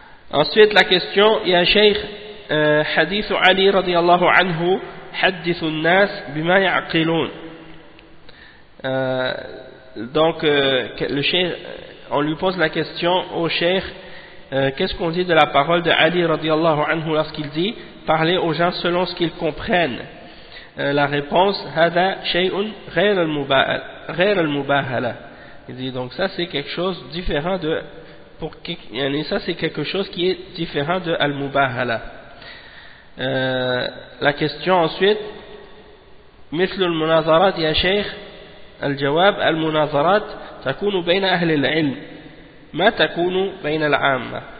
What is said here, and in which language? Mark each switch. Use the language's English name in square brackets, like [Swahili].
[French] Ensuite la question, il y a un cheikh, hadith Ali radiallahu anhu, [Arabic] hadith al-nas bima ya'qilun. [French] Le cheikh, on lui pose la question au cheikh, qu'est-ce qu'on dit de la parole de Ali radiallahu anhu lorsqu'il dit parler aux gens selon ce qu'ils comprennent? La réponse, [Arabic] هذا شيء غير المباهلة. [French] Il dit donc ça c'est quelque chose différent de ça c'est quelque chose qui est différent de المباهلة. La question ensuite, [Arabic] مثل المناظرات يا شيخ الجواب المناظرات تكون بين أهل العلم ما تكون بين العامة.